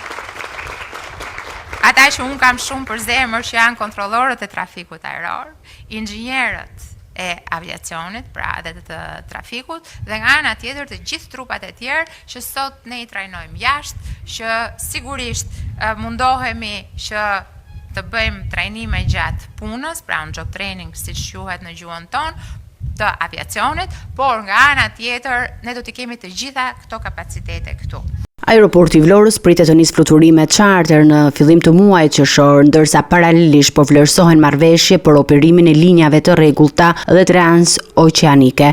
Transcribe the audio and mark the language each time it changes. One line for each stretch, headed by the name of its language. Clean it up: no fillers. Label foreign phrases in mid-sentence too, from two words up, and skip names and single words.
Albanian: ata që unë kam shumë për zemër që janë kontrollorët e trafikut ajror, inxhinierët e aviacionit, pra edhe të trafikut, dhe nga ana tjetër të gjithë trupat e tjerë që sot ne i trajnojmë jashtë, që sigurisht mundohemi që të bëjmë trajnime gjatë punës, pra
English: on job training
Albanian: siç quhet në gjuhën tonë, të aviacionit, por nga ana tjetër ne do të kemi të gjitha këto kapacitete këtu. Aeroporti i Vlorës pritet të nisë fluturime charter në fillim të muajit qershor, ndërsa paralelisht po vlerësohen marrëveshje për operimin e linjave të rregullta dhe transoqeanike.